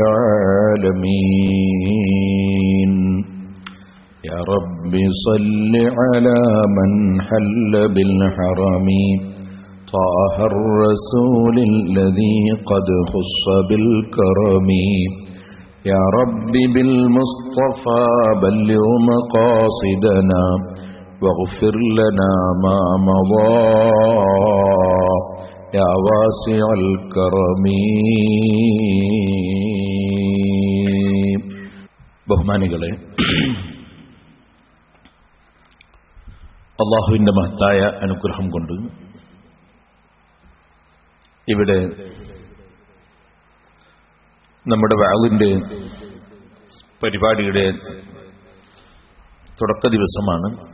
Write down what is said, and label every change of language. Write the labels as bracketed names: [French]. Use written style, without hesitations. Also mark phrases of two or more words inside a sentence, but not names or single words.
[Arabic] العالمين يا رب صل على من حل بالحرم طه الرسول الذي قد خص بالكرم يا رب بالمصطفى بلغ مقاصدنا واغفر لنا ما مضى يا واسع الكرم [Malayalam] ബഹുമാനികളെ, അല്ലാഹുവിന്റെ മഹത്തായ അനുഗ്രഹം കൊണ്ട് ഇവിടെ നമ്മുടെ വഅദിന്റെ പരിപാടിയുടെ തുടക്ക ദിവസമാണ്.